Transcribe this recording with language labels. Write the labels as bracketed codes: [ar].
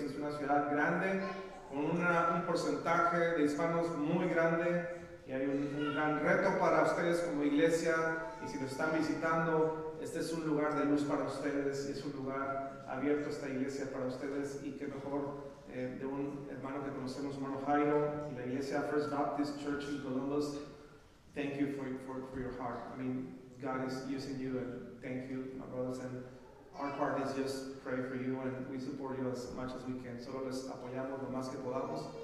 [es] Es una ciudad grande con un porcentaje de hispanos muy grande, y hay un gran reto para ustedes como iglesia, y si nos están visitando, este es un lugar de luz para ustedes, y es un lugar abierto esta iglesia para ustedes, y que mejor de un hermano que conocemos, hermano Jairo, y la [en] Iglesia First Baptist Church in Columbus, thank you for your heart. I mean, God is using you, and thank you, my brothers. And our part is just pray for you, and we support you as much as we can. [es] Solo les apoyamos lo más que podamos.